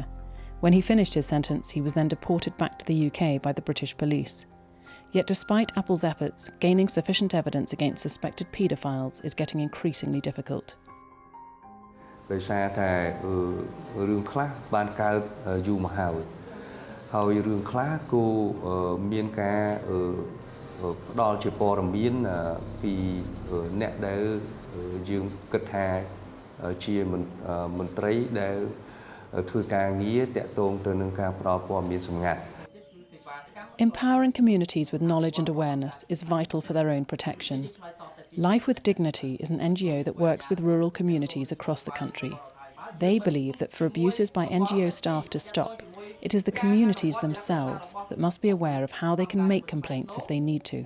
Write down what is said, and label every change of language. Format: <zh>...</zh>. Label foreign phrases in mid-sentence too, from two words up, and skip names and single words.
<en>When he finished his sentence, he was then deported back to the UK by the British police. Yet despite Apple's efforts, gaining sufficient evidence against suspected paedophiles is getting increasingly difficult.</en> <km>ដោយសារតែរឿងខ្លះបានកើតយូរមកហើយរឿងខ្លះក៏មានការផ្ដល់ជាព័ត៌មានពីអ្នកដែលយើងគិតថាជាមន្ត្រីដែលធ្វើការងារតាក់ទងទៅនឹងការផ្ដល់ព័ត៌មានសម្ងាត់</km> <en>Empowering communities with knowledge and awareness is vital for their own protection. Life with Dignity is an NGO that works with rural communities across the country. They believe that for abuses by NGO staff to stop, it is the communities themselves that must be aware of how they can make complaints if they need to.</en>